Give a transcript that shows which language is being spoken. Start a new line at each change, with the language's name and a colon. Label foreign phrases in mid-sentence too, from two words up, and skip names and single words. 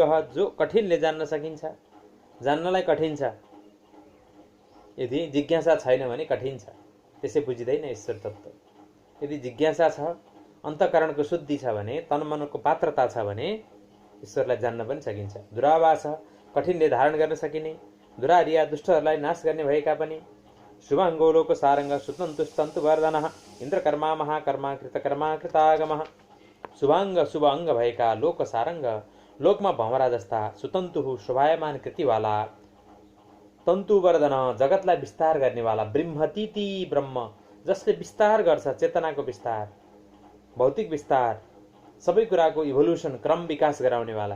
Nepali: दुर्गह, जो कठिनले जान्न सकिन्छ। जान्नलाई कठिन छ यदि जिज्ञासा छैन भने कठिन छ, त्यसै बुझिँदैन ईश्वर तत्त्व। यदि जिज्ञासा छ, अन्तःकरणको शुद्धि छ भने, तनमनको पात्रता छ भने ईश्वरलाई जान्न पनि सकिन्छ। दुरावास कठिनले धारण गर्न सकिने, दुरारिया दुष्टहरूलाई नाश गर्ने भएका पनि,
Sanskrit: शुभाङ्गो लोक सारङ्ग सुतन्तुस्तन्तु वर्धनः इन्द्रकर्मा महाकर्मा कृतकर्मा कृतागमः।
Nepali: शुभाङ्ग शुभ अङ्ग भएका लोक सारङ्ग, लोकमा भमरा जस्ता, सुतन्तु शोभायमान कृतिवाला, तन्तुवर्धन जगतलाई विस्तार गर्नेवाला, ब्रह्मतीति ब्रह्म जसले विस्तार गर्छ, चेतनाको विस्तार, भौतिक विस्तार, सबै कुराको इभोल्युसन क्रम विकास गराउनेवाला।